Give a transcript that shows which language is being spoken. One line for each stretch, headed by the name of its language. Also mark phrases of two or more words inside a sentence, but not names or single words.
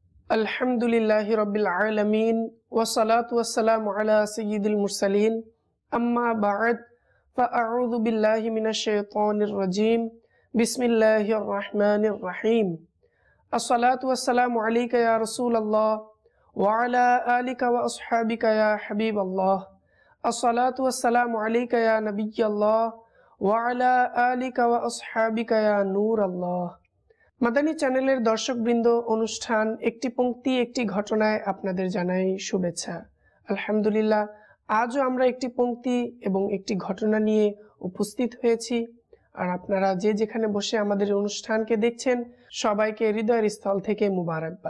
Arabic: الحمد لله رب العالمين والصلاة والسلام على سيد المرسلين أما بعد فأعوذ بالله من الشيطان الرجيم بسم الله الرحمن الرحيم الصلاة والسلام عليك يا رسول الله وعلى آلك وأصحابك يا حبيب الله الصلاة والسلام عليك يا نبي الله وعلى آلك وأصحابك يا نور الله.
Bangla: মাদানী চ্যানেলের দর্শকবৃন্দ, অনুষ্ঠান একটি পংক্তি একটি ঘটনায় আপনাদের জানাই শুভেচ্ছা। আলহামদুলিল্লাহ, আজও আমরা একটি পংক্তি এবং একটি ঘটনা নিয়ে উপস্থিত হয়েছি। আর আপনারা যে যেখানে বসে আমাদের অনুষ্ঠানকে দেখছেন, সবাইকে হৃদয়ের স্থল থেকে মুবারকবাদ।